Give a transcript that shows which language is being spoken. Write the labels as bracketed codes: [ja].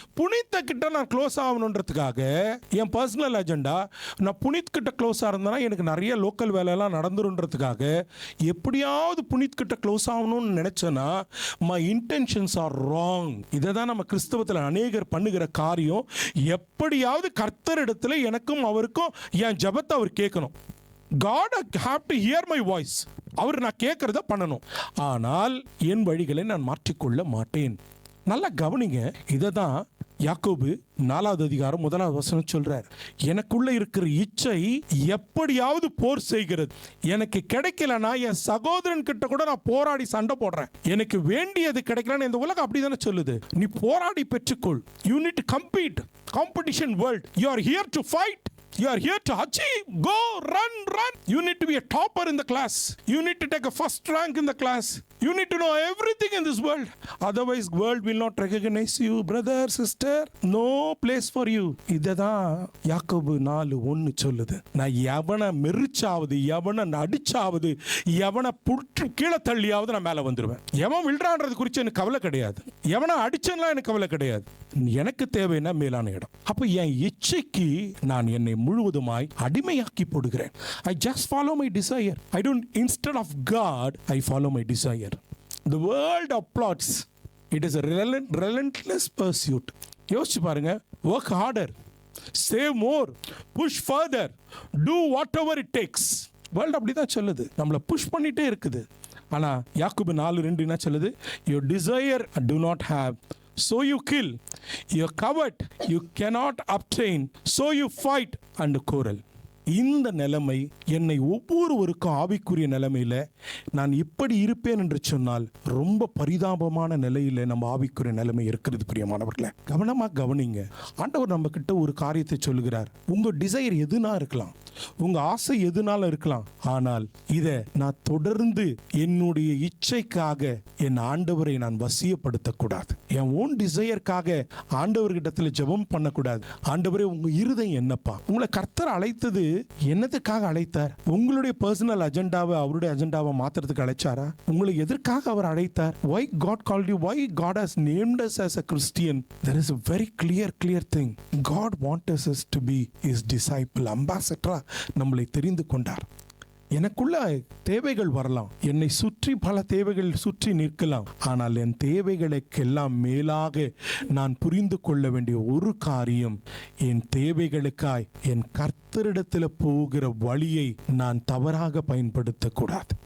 [ta] புனித்த கிட்ட நான் க்ளோஸ் ஆகணுன்றதுக்காக என் personal agenda, நான் புனித் கிட்ட க்ளோஸாக இருந்தேன்னா எனக்கு நிறைய லோக்கல் வேலையெல்லாம் நடந்துருன்றதுக்காக எப்படியாவது புனித் கிட்ட க்ளோஸ் ஆகணும்னு நினைச்சேன்னா [en] My intentions are wrong. [ta] இதை தான் நம்ம கிறிஸ்தவத்தில் அநேகர் பண்ணுகிற காரியம். எப்படியாவது கர்த்தர் இடத்துல எனக்கும் அவருக்கும் என் ஜெபத்தை அவர் கேட்கணும். [en] God have to hear my voice. [ta] அவர் நான் கேட்கறத பண்ணணும். ஆனால் என் வழிகளை நான் மாற்றிக்கொள்ள மாட்டேன். நல்லா கவனிங்க. இதை தான் யாக்கோபு 4வது அதிகாரம் 1வது வசனம் சொல்றார். எனக்குள்ள இருக்கிற இச்சை எப்படியாவது போர் செய்கிறது. எனக்கு கிடைக்கலனா என் சகோதரன் கிட்ட கூட நான் போராடி சண்டை போடுறேன். எனக்கு வேண்டியது கிடைக்கலன்னு இந்த உலகம் அப்படிதானே சொல்லுது. நீ போராடி பெற்றுக்கொள். [en] You need to compete. Competition world. You are here to fight. You are here to achieve. Go, run. You need to be a topper in the class. You need to take a first rank in the class. You need to know everything in this world. Otherwise, world will not recognize you, brother, sister. No place for you. [ta] இததான் யாக்கோபு 4:1 சொல்லுது. நான் எவனை மெரிச்சாவது, எவனை அடிச்சாவது, எவனை புற்று கீழே தள்ளியாவது நான் மேலே வந்துடுவேன். எவன் விழுறான்றது குறித்து எனக்கு கவலை கிடையாது. எவனை அடிச்சேன்னா எனக்கு கவலை கிடையாது. எனக்கு தேவைன்னா மேலான இடம். அப்போ என் இச்சைக்கு நான் என்னை முழுவதுமாய் அடிமையாக்கி போடுகிறேன். [en] I just follow my desire. I don't, instead of God, I follow my desire. The world applauds. It is a relentless pursuit. [ta] யோசிச்சு பாருங்க. [en] Work harder, save more, push further, do whatever it takes. [ta] World அப்படி தான் சொல்லுது. நம்மளை push பண்ணிட்டே இருக்குது. ஆனால் யாக்கோபு 4:2 என்ன சொல்லுது? [en] Your desire do not have, so you kill. You covet, you cannot obtain, so you fight and quarrel. [ta] இந்த நிலைமை என்னை ஒவ்வொருவருக்கும் ஆவிக்குரிய நிலைமையில நான் இப்படி இருப்பேன் என்று சொன்னால் ரொம்ப பரிதாபமான நிலையில நம்ம ஆவிக்குரிய நிலைமை இருக்கிறது. பிரியமானவர்களே, கவனமா கவனிங்க. ஆண்டவர் நம்ம கிட்ட ஒரு காரியத்தை சொல்லுகிறார். உங்க டிசைர் எதுனா இருக்கலாம், உங்க ஆசை எதுனால இருக்கலாம். ஆனால் இதை நான் தொடர்ந்து என்னுடைய இச்சைக்காக என் ஆண்டவரை நான் வசியப்படுத்தக்கூடாது. என் ஓன் டிசையருக்காக ஆண்டவர்கிட்டத்துல ஜெபம் பண்ணக்கூடாது. ஆண்டவரே, உங்க இருதயம் என்னப்பா? உங்களை கர்த்தர் அழைத்தது என்னத்துக்காக அழைத்தார்? உங்களுடைய பர்சனல் அஜெண்டாவை அவருடைய அஜெண்டாவை மாத்துறதுக்கு அழைச்சாரா? உங்களை எதற்காக அவர் அழைத்தார்? [en] Why God called you? Why God has named us as a Christian? There is a very clear thing. God wants us to be his disciple, ambassador. [ta] நம்மளை தெரிந்து கொண்டார். எனக்குள்ள தேவைகள் வரலாம், என்னை சுற்றி பல தேவைகள் சுற்றி நிற்கலாம். ஆனால் என் தேவைகளுக்கெல்லாம் மேலாக நான் புரிந்து கொள்ள வேண்டிய ஒரு காரியம், என் தேவைகளுக்காய் என் கர்த்தரிடத்தில் போகிற வழியை நான் தவறாக பயன்படுத்தக்கூடாது.